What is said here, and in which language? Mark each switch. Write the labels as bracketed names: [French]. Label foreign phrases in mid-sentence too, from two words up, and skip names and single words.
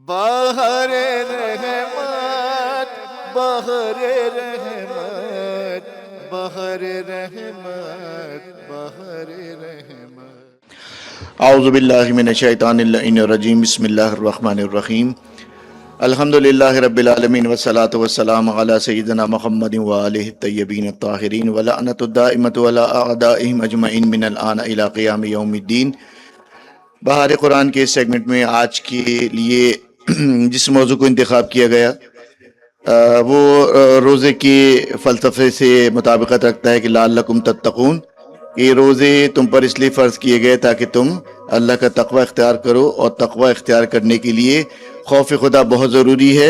[Urdu] بہر رحمت بہر رحمت بہر رحمت بہر رحمت۔ [Arabic] اعوذ باللہ من الشیطان اللعین الرجیم، بسم اللہ الرحمن الرحیم۔ الحمدللہ رب العالمین والصلاة والسلام علی سیدنا محمد وآلہ الطیبین الطاہرین ولعنۃ الدائمۃ علی اعدائہم اجمعین من الآن الی قیام یوم الدین۔ [Urdu] بہار قرآن کے اس سیگمنٹ میں آج کے لیے جس موضوع کو انتخاب کیا گیا وہ روزے کے فلسفے سے مطابقت رکھتا ہے کہ [Arabic] لعلکم تتقون۔ [Urdu] یہ روزے تم پر اس لیے فرض کیے گئے تاکہ تم اللہ کا تقوی اختیار کرو، اور تقوی اختیار کرنے کے لیے خوف خدا بہت ضروری ہے۔